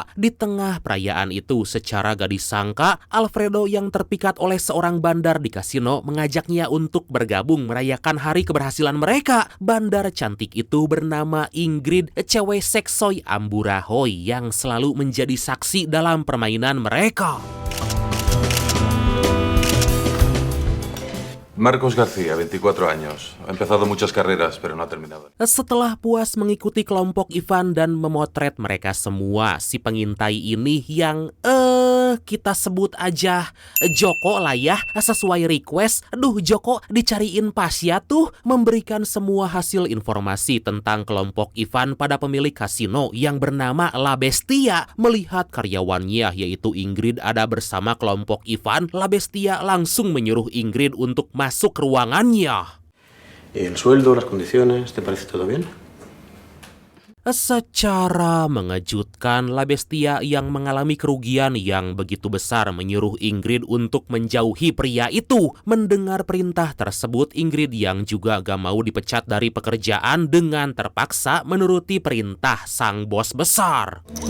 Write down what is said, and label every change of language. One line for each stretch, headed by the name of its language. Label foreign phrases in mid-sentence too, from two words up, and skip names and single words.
Indonesian: Di tengah perayaan itu, secara gak disangka, Alfredo yang terpikat oleh seorang bandar di kasino mengajaknya untuk bergabung merayakan hari keberhasilan mereka. Bandar cantik itu bernama Ingrid, cewek seksoy Amburahoy yang selalu menjadi saksi dalam permainan mereka.
Spanish: Marcos García, 24 años. Ha empezado muchas carreras, pero no ha terminado.
Indonesian: Setelah puas mengikuti kelompok Ivan dan memotret mereka semua, si pengintai ini yang kita sebut aja Joko lah ya, sesuai request. Duh Joko, dicariin Pasya tuh, memberikan semua hasil informasi tentang kelompok Ivan pada pemilik kasino yang bernama La Bestia. Melihat karyawannya yaitu Ingrid ada bersama kelompok Ivan, La Bestia langsung menyuruh Ingrid untuk masuk ke ruangannya.
Spanish: El sueldo, las condiciones, ¿te parece todo bien?
Indonesian: Secara mengejutkan, La Bestia yang mengalami kerugian yang begitu besar menyuruh Ingrid untuk menjauhi pria itu. Mendengar perintah tersebut, Ingrid yang juga gak mau dipecat dari pekerjaan dengan terpaksa menuruti perintah sang bos besar.